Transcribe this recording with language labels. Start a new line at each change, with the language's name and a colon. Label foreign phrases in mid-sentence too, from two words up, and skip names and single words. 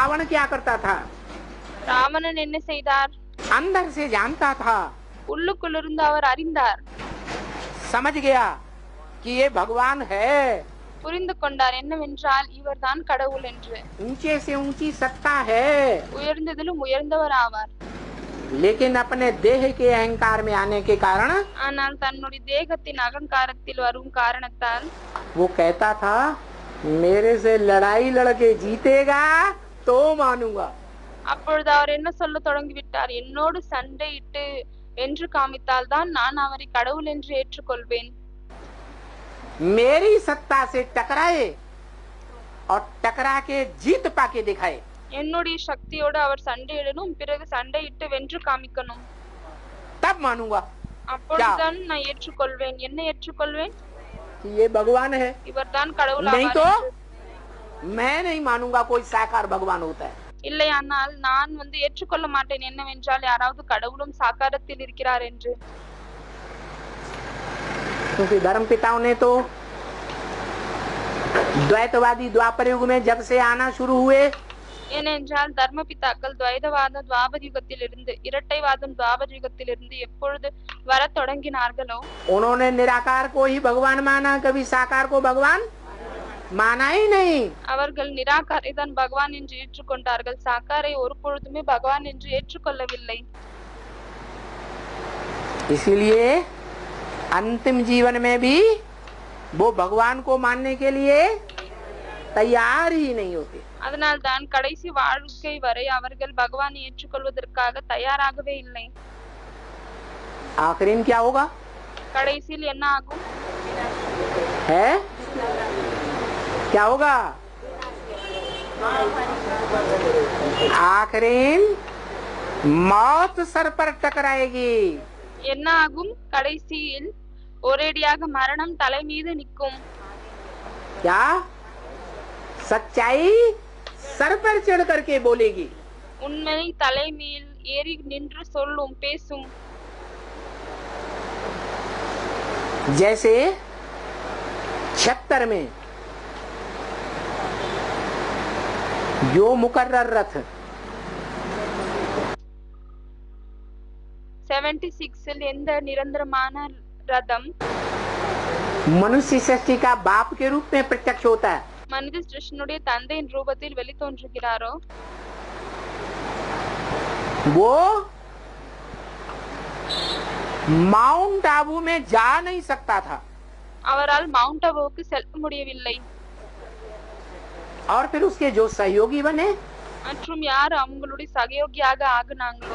Hindi: क्या करता था?
Tamil: ராவணன் என்ன செய்தார்?
Hindi: अंदर से जानता था,
Tamil: உள்ளுக்குள்ளிருந்து அவர் அறிந்தார்,
Hindi: समझ गया कि ये भगवान है।
Tamil: புரிந்து கொண்டார் என்னவென்றால் இவர்தான் கடவுள் என்று.
Hindi: ऊंचे से ऊंची सत्ता है,
Tamil: உயர்ந்ததிலும் உயர்ந்தவர் ஆவார்.
Hindi: लेकिन अपने देह के अहंकार में आने के कारण
Tamil: ஆனால் தன்னுடைய தேகத்தின் அகங்காரத்தில் வரும் காரணத்தால்
Hindi: वो कहता था, मेरे से लड़ाई लड़के जीतेगा तो मानूंगा।
Tamil: அப்பொழுது அவர் என்ன சொல்ல தொடங்கிவிட்டார், என்னோடு சண்டையிட்டு வென்று காமித்தால் தான் நான் அவரை கடவுள் என்று ஏற்றுக்கொள்வேன்.
Hindi: मेरी सत्ता से टकराए और टकरा के जीत पाके दिखाए,
Tamil: என்னுடைய சக்தியோடு அவர் சண்டையிடணும், பிறகு சண்டையிட்டு வென்று காமிக்கணும்,
Hindi: तब मानूंगा
Tamil: அப்பொழுதுதான் நான் ஏற்றுக்கொள்வேன். என்ன ஏற்றுக்கொள்வேன்?
Hindi: कि ये भगवान है।
Tamil: இவர்தான் கடவுள்
Hindi: नहीं
Tamil: ஆவார்
Hindi: तो
Tamil: என்று.
Hindi: मैं नहीं मानूंगा कोई साकार भगवान होता है।
Tamil: இல்லையானால் நான் ஏற்றுக்கொள்ள மாட்டேன் என்னவென்றால் யாராவது கடவுளும் சாக்காரத்தில் இருக்கிறார் என்று.
Hindi: क्योंकि धर्म पिताओं ने तो द्वैतवादी द्वापर युग में जब से आना शुरू हुए,
Tamil: ஏனென்றால் தர்ம பிதாக்கள் துவைதவாதம் துவாபர யுகத்திலிருந்து, இரட்டைவாதம் துவாபர யுகத்திலிருந்து எப்பொழுது வர தொடங்கினார்களோ
Hindi: उन्होंने निराकार को ही भगवान माना, कभी साकार को भगवान माना ही नहीं।
Tamil: அவர்கள் நிராகாரை தான் பகவான் என்று ஏற்றுக்கொண்டார்கள், சாக்காரை ஒரு பொழுதுமே பகவான் என்று ஏற்றுக்கொள்ளவில்லை.
Hindi: इसीलिए अंतिम जीवन में भी वो भगवान को मानने के लिए तैयार ही नहीं होते।
Tamil: அதனால் தான் கடைசி வாழ்க்கை வரை அவர்கள் பகவானை ஏற்றுக்கொள்வதற்காக தயாராகவே இல்லை.
Hindi: आखिरी में क्या होगा?
Tamil: கடைசியில் என்ன ஆகும்?
Hindi: है क्या होगा? आखिरी मौत सर पर टकराएगी।
Tamil: என்ன ஆகும்? கடைசியில் ஒரேடியாக மரணம் தலை மீது நிற்கும்.
Hindi: क्या? सच्चाई सर पर चढ़ करके बोलेगी।
Tamil: உண்மை தலை மேல் ஏறி நின்று சொல்லும், பேசும்.
Hindi: जैसे 76 में जो मुकर्रर रथ
Tamil: 76 எந்த நிரந்தரமான ரதம்
Hindi: मनुष्य सृष्टि का बाप के रूप में प्रत्यक्ष होता है,
Tamil: மனித சிருஷ்டினுடைய தந்தையின் ரூபத்தில் வெளித்தோன்றுகிறாரோ
Hindi: वो माउंट आबू में जा नहीं सकता था,
Tamil: அவரால் மவுண்ட் அபுவுக்கு செல்ல முடியவில்லை.
Hindi: और फिर उसके जो सहयोगी बने
Tamil: மற்றும் யார் அவங்களுடைய சகயோகியாக ஆகினாங்களோ